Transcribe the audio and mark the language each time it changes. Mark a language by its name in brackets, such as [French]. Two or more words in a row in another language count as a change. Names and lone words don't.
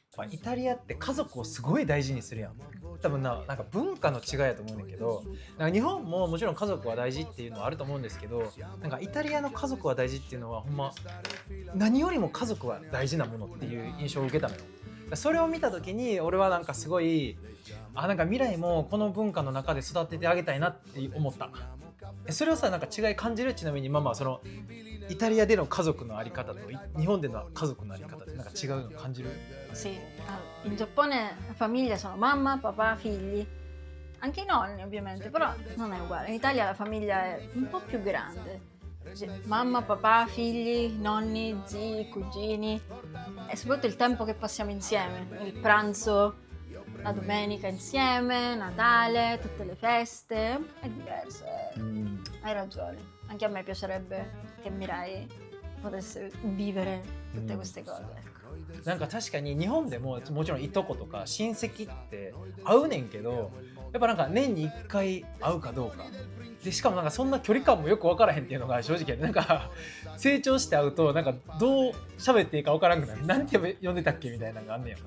[Japanese] イタリアって家族をすごい大事にするやん。多分なんか文化の違いやと思うんだけど、なんか日本ももちろん家族は大事っていうのはあると思うんですけど、なんかイタリアの家族は大事っていうのはほんま何よりも家族は大事なものっていう印象を受けたのよ。それを見た時に俺はなんかすごいなんか未来もこの文化の中で育ててあげたいなって思った。それをさ、なんか違い感じる？ちなみにママはそのイタリアでの家族のあり方と日本での家族のあり方ってなんか違うの感じる？ [Italian] Sì, in Giappone la famiglia sono mamma, papà, figli, anche i nonni ovviamente, però non è uguale. In Italia la famiglia è un po' più grande. Mamma, papà, figli, nonni, zii, cugini e soprattutto il tempo che passiamo insieme, il pranzo, la domenica insieme, Natale, tutte le feste, è diverso, hai ragione. Anche a me piacerebbe che Mirai potesse vivere tutte queste cose, ecco. [Japanese] なんか確かに日本でももちろんいとことか親戚って会うねんけど、やっぱなんか年に1回会うかどうかで、しかもなんかそんな距離感もよく分からへんっていうのが正直なんか成長して会うとなんかどう喋っていいか分からんくなる、なんて呼んでたっけみたいなのがあんねんよ。